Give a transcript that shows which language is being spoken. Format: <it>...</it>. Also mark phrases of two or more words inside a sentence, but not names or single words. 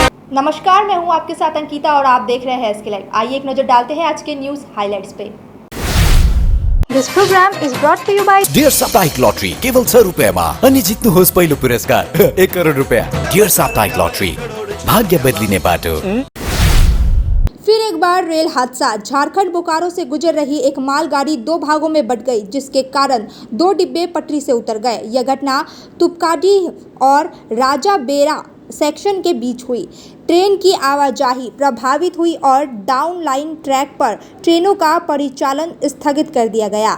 <hi>नमस्कार, मैं हूं आपके साथ अंकिता और आप देख रहे हैं एसके लाइव। आइए एक नजर डालते हैं आज के</hi> <en>news highlights</en> <hi>पे।</hi> <en>This program is brought to you by</en> <ne>डियर साप्ताहिक लॉटरी केवल 6 रुपयामा अनि जित्नुहोस् पहिलो पुरस्कार 1 करोड रुपया। डियर साप्ताहिक लॉटरी, भाग्य बदलिने बाटो।</ne> <hi>फिर एक बार रेल हादसा। झारखंड बोकारो से गुजर रही एक मालगाड़ी 2 भागों में बंट गई, जिसके कारण 2 डिब्बे पटरी से उतर गए। यह घटना तुपकाडीह और राजा बेरा सेक्शन के बीच हुई। ट्रेन की आवाजाही प्रभावित हुई और डाउन लाइन ट्रैक पर ट्रेनों का परिचालन स्थगित कर दिया गया।</hi>